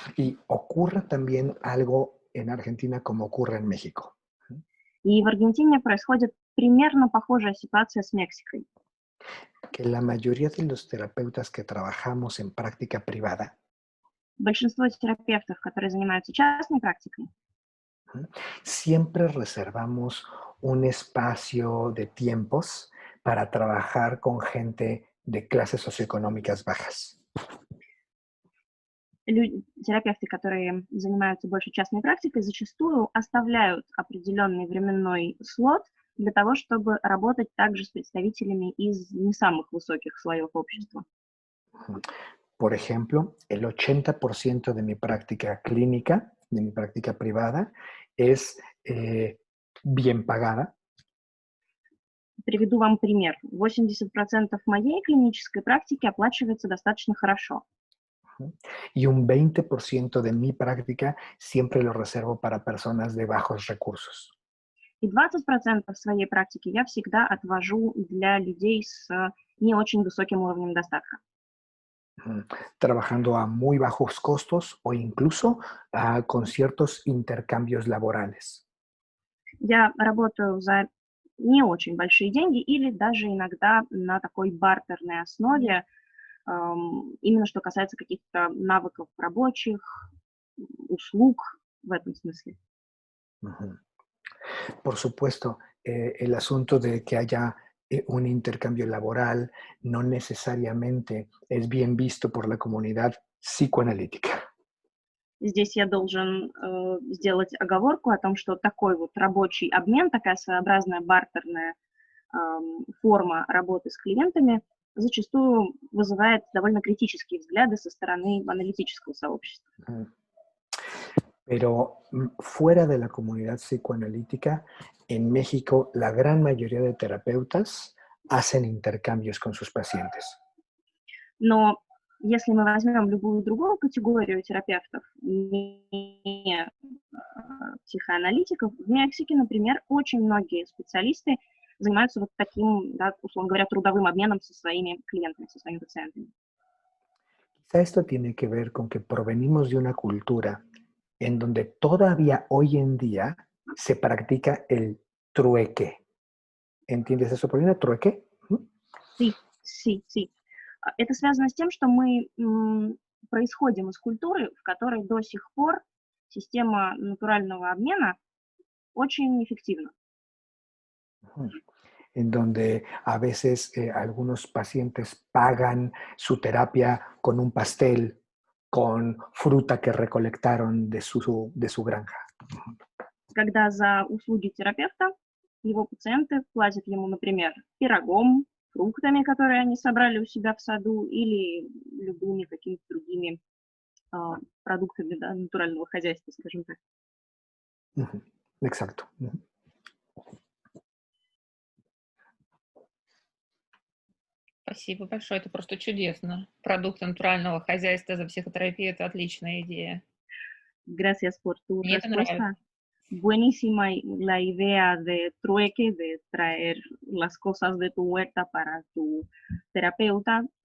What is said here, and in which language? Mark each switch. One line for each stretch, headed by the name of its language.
Spanish: Y ocurre también algo en Argentina como ocurre en México.
Russian: И в Аргентине происходит примерно похожая ситуация с Мексикой.
Spanish: Que la mayoría de los terapeutas que trabajamos en práctica privada
Russian: Большинство терапевтов, которые занимаются частной практикой,
Spanish: siempre reservamos un espacio de tiempos para trabajar con gente de clases socioeconómicas bajas.
Russian: терапевты, которые занимаются больше частной практикой, зачастую оставляют определенный временной слот для того, чтобы работать также с представителями из не самых высоких слоев общества.
Spanish: Por ejemplo, el 80% de mi práctica clínica, de mi práctica privada, es bien pagada.
Russian: Приведу вам пример. 80% моей клинической практики оплачивается достаточно хорошо.
Spanish: Y un 20% de mi práctica siempre lo reservo para personas de bajos recursos.
Russian: И 20% своей практики я всегда отвожу для людей с не очень высоким уровнем достатка.
Spanish: trabajando a muy bajos costos o incluso con ciertos intercambios laborales.
Russian: Я работаю за не очень большие деньги или даже иногда на такой бартерной основе, именно что касается каких-то навыков рабочих, услуг в этом смысле. Ujú.
Spanish: Por supuesto, el asunto de que haya un intercambio laboral no necesariamente es bien visto por la comunidad psicoanalítica.
Russian: Здесь я должен сделать оговорку о том, что такой вот рабочий обмен, такая своеобразная бартерная форма работы с клиентами зачастую вызывает довольно критические взгляды со стороны аналитического сообщества.
Spanish: Pero fuera de la comunidad psicoanalítica, en México la gran mayoría de terapeutas hacen intercambios con sus pacientes.
Russian: Но если мы возьмем любую другую категорию терапевтов, не психоаналитиков, в Мексике, например, очень многие специалисты занимаются вот таким, да, условно говоря, трудовым обменом со своими клиентами, со своими пациентами.
Spanish: Quizá esto tiene que ver con que provenimos de una cultura en donde todavía hoy en día se practica el trueque. ¿Entiendes eso, Paulina? ¿Trueque? Sí.
Russian: Это связано с тем, что мы происходим из культуры, в которой до сих пор система натурального обмена очень эффективна.
Spanish: En donde a veces algunos pacientes pagan su terapia con un pastel, con fruta que recolectaron de su granja.
Russian: Когда за услуги терапевта его пациенты платят ему, например, пирогом, фруктами, которые они собрали у себя в саду, или любыми какими-то другими продуктами, да, натурального хозяйства, скажем так.
Spanish: Exacto.
Russian: Спасибо большое, это просто чудесно. Продукты натурального хозяйства за психотерапию – это отличная идея.
Spanish: Gracias por tu
Russian: Мне это
Spanish: respuesta.
Russian: нравится.
Spanish: Buenísima la idea de trueque, de traer las cosas de tu huerta para tu terapeuta.